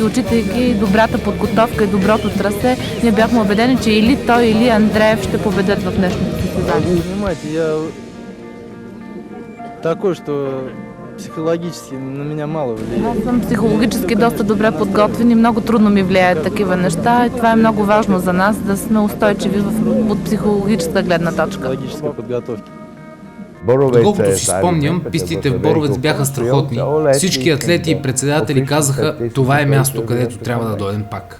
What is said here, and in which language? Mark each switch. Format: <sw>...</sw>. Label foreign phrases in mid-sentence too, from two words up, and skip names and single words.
<bg>И отчитайки добрата подготовка и доброто трасе, ние бяхме убедени, че или той, или Андреев ще победят в днешното състезание.</bg> <ru>Понимаете, я такой, что психологически на меня мало влияет.</ru> <bg>Аз съм психологически доста добре подготвен и много трудно ми влияят такива неща. И това е много важно за нас, да сме устойчиви от психологическа гледна точка. Психологическа подготовка. Доколкото си спомням, пистите в Боровец бяха страхотни. Всички атлети и председатели казаха: това е място, където трябва да дойдем пак.</bg>